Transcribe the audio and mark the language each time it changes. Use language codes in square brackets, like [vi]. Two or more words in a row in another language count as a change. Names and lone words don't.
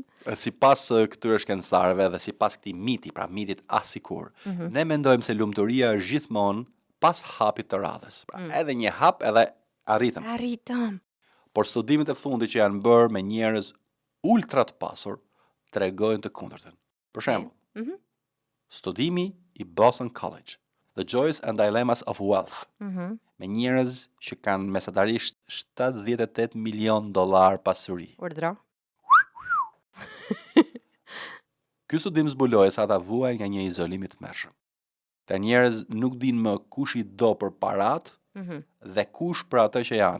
[sq] Sipas këtyre shkencëtarëve dhe sipas këtij miti, pra mitit asikur, ne mendojmë se lumturia është gjithmonë pas hapit të radhës. Pra, edhe një hap edhe arritëm. Por studimet e fundit që janë bërë me njerëz ultra të pasur tregojnë të kundërtën. Për shembull, studimi i Boston College, The Joys and Dilemmas of Wealth, me njerëz që kanë mesatarisht $78 milion pasuri. Urdhro. Ky studim zbuloi se ata vuajnë nga një izolim i tmerrshëm. Të njerëz nuk dinë më kush i do për parat dhe kush për atë që janë.